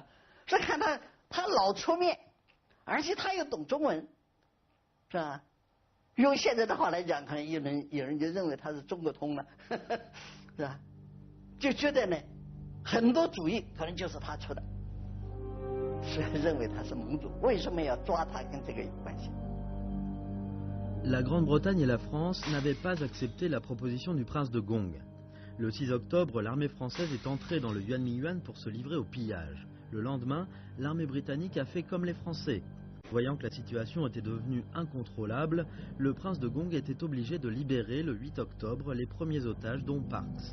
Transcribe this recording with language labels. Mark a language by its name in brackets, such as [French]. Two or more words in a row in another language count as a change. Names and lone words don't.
[Chinese] 是看他老出面，而且他又懂中文，是吧？用现在的话来讲，可能有人就认为他是中国通了，是吧？就觉得呢，很多主意可能就是他出的，所以认为他是盟主。为什么要抓他，跟这个有关系。 [French] La Grande-Bretagne et la France n'avaient pas accepté la proposition du prince de Gong. Le 6 octobre, l'armée française est entrée dans le Yuan pour se livrer au pillage. Le lendemain, l'armée britannique a fait comme les Français. Voyant que la situation était devenue incontrôlable, le prince de Gong était obligé de libérer le 8 octobre les premiers otages dont Parkes.